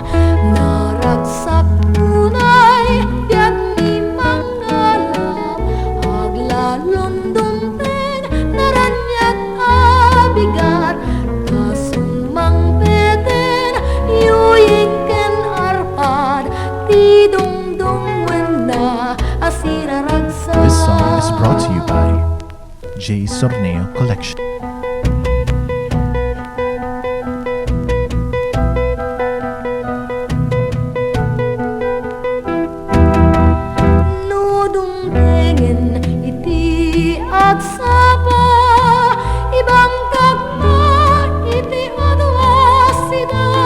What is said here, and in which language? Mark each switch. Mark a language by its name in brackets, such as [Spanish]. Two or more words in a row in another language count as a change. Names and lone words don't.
[Iloko] naragsak tunay biag ni mangalap, aglalon dumpen naranyag abigat, kasumang peten yuying ken arpad, ti dungdung wenda asira ragsak. [English] This song is brought to you by J. Sorneo Collection. [Iloko] Nudong tingin iti agsapa, ibang kagmat iti adasida,